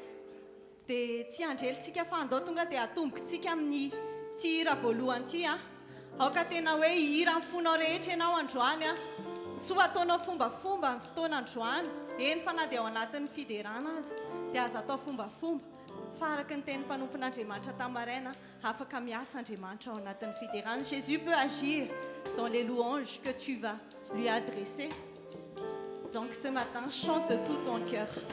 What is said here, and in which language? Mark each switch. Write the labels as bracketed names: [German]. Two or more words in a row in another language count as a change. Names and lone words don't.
[Malagasy] Dia tsy andrelintsika fa andao tonga dia atombontsika amin'ny ty hira voalohany ty aoka tena hoe hira ny fonao rehetra ianao androany soa ataonao fombafomba ny fotoana androany eny fa na dia ao anatin'ny fiderana aza dia aza atao fombafomba fa araka ny teny mpanompon'Andriamanitra tamaraina afaka miasa Andriamanitra ao anatin'ny fiderana. [French] Jésus peut agir dans les louanges que tu vas lui adresser. Donc ce matin, chante de tout ton cœur.